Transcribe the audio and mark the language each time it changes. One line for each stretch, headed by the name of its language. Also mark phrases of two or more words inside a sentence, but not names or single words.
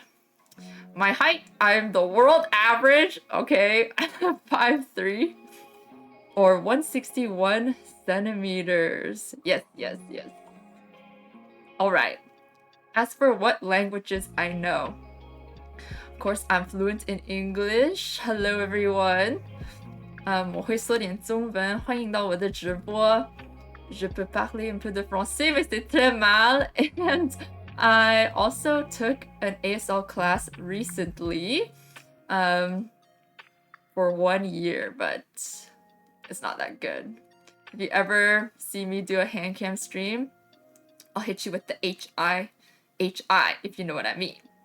English: My height, I'm the world average, okay, 5'3", or 161 centimeters. Yes. Alright, as for what languages I know, of course, I'm fluent in English. Hello everyone.
Chinese: 我会说点中文，欢迎到我的直播。
French: Je peux parler un peu de français, mais c'est très mal.
English: And I also took an ASL class recently for 1 year, but it's not that good. If you ever see me do a hand cam stream, I'll hit you with the HI, if you know what I mean.